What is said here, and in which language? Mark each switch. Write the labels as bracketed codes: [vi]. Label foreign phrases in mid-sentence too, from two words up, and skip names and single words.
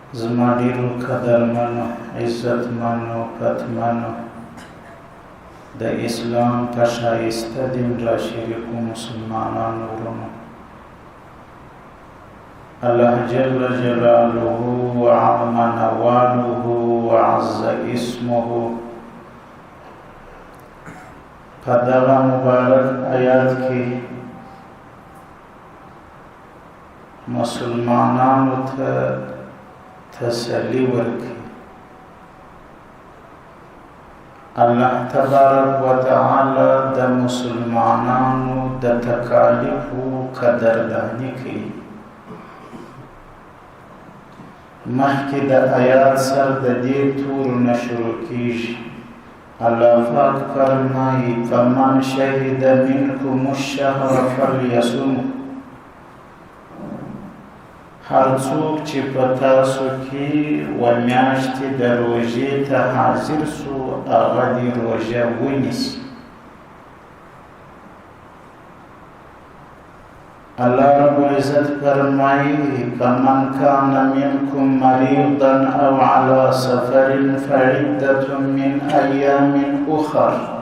[ps] زما ډیرو قدرمنو عزتمنو پتمنو د اسلام په ښایسته دین را شریکو مسلمانانو ورونو، [ar] الله جل جلاله وعظم نواله وعز اسمه [ps] په دغه مبارک آیات کې مسلمانانو ته تسلی ورکړي. [ar] الله تبارک و تعالی [ps] د مسلمانانو د تکالیفو قدردانی کوي. مخکې د آیات سره د دې تورونه شروع کیږي. الله پاک فرمایي [ar] فمن شهد منکم الشهر فلیصم. [ps] هر څوک چې په تاسو کې و میاشتې د روژې ته حاضر سو هغه دې روژه ونیسي. [ar] الله رب العزت فرمایي فمن کان منکم مریضا او علی سفر فعدة من ایام اخر.